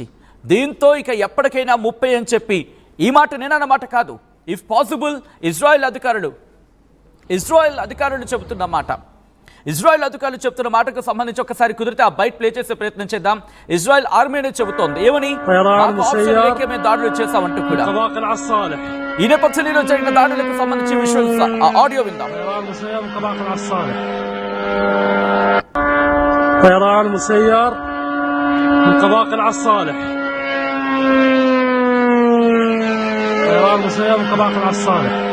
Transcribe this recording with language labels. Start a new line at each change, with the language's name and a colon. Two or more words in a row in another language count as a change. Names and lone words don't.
Telugu: దీంతో ఇక ఎప్పటికైనా 30 అని చెప్పి, ఈ మాట నేనన్నమాట కాదు,
English: if possible
Telugu: ఇజ్రాయెల్ అధికారులు చెబుతున్న మాట. ఇజ్రాయెల్ అధికారులు చెబుతున్న మాటకు సంబంధించి ఒకసారి కుదిరితే ఆ
English: byte play
Telugu: చేసే ప్రయత్నం చేద్దాం. ఇజ్రాయెల్ ఆర్మీనే చెబుతోంది ఏమని, మేము దాడులు చేశామంటూ కూడా. ఈ నేపథ్యంలో జరిగిన దాడులకు సంబంధించి
English: visuals, audio
Telugu: విందాం.
Arabic: طيران مسير من قباقل عالصالح. طيران مسير من قباقل عالصالح.